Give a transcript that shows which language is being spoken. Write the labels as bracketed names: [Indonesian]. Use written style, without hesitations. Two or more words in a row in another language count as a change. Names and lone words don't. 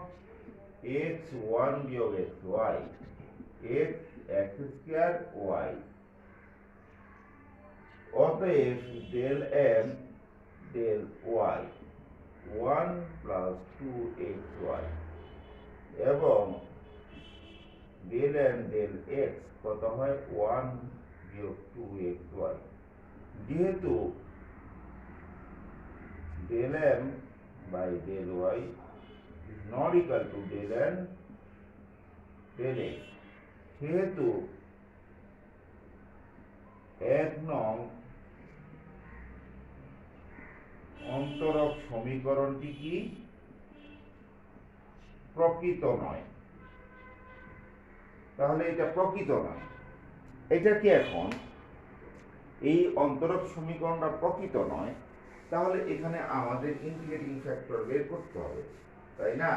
[Bangla] x1 বিয়োগ xy, x স্কয়ার y, অতএব ডেল m ডেল y 1 plus 2xy এবং ডেল m ডেল x কত হয়? 1 বিয়োগ 2xy। যেহেতু [English] del m by del y is not equal to del n del x [Bangla] সেহেতু 1 নং অন্তরক সমীকরণটি কি প্রকৃত নয়। তাহলে এটা প্রকৃত নয়, এটা কি এখন এই অন্তরক সমীকরণটা প্রকৃত নয়, তাহলে এখানে আমাদের [English] integrating factor [Bangla] বের করতে হবে, তাই না?